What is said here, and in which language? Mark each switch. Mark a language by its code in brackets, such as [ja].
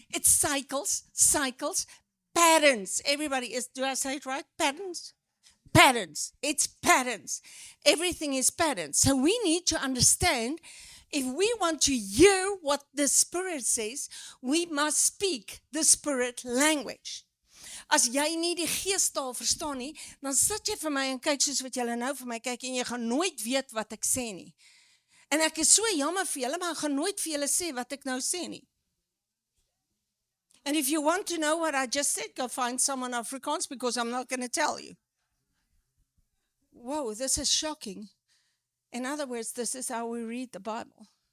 [en] It's cycles, patterns. Everybody is, do I say it right? Patterns? Patterns. It's patterns. Everything is patterns. So we need to understand if we want to hear what the Spirit says, we must speak the Spirit language. [af] As jy nie die geestaal verstaan nie, dan sit jy vir my en kyk soos wat julle nou vir my kyk en jy gaan nooit weet wat ek sê nie. En ek is so jammer vir julle, maar ek gaan nooit vir julle sê wat ek nou sê nie. [en] And if you want to know what I just said, go find someone Afrikaans because I'm not going to tell you. Whoa, this is shocking. In other words, this is how we read the Bible.